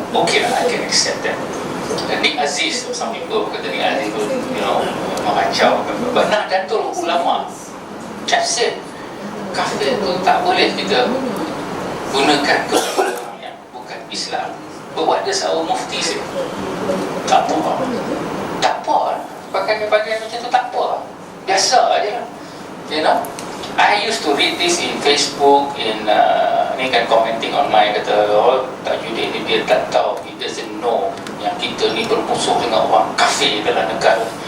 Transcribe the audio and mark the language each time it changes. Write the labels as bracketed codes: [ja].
[en] Okay lah, I can accept that. Nick Aziz, some people [ms] kata [en] Nick Aziz [ms] tu, mengacau. [en] But Nahdlatul Ulama, that's it. [ms] Kafir tu tak boleh kita gunakan kepada orang yang bukan Islam. [en] But what does our mufti say? [ms] Tak apa. Tak apa. Pakai macam tu tak apa. Biasa aja lah. [en] You know, I used to read this in Facebook, in [ms] ni kan [en] commenting on my kata, Tajuddin [ms] ni dia tak tahu, [en] he doesn't know [ms] yang kita ni bermusuh dengan orang kafir dalam negara.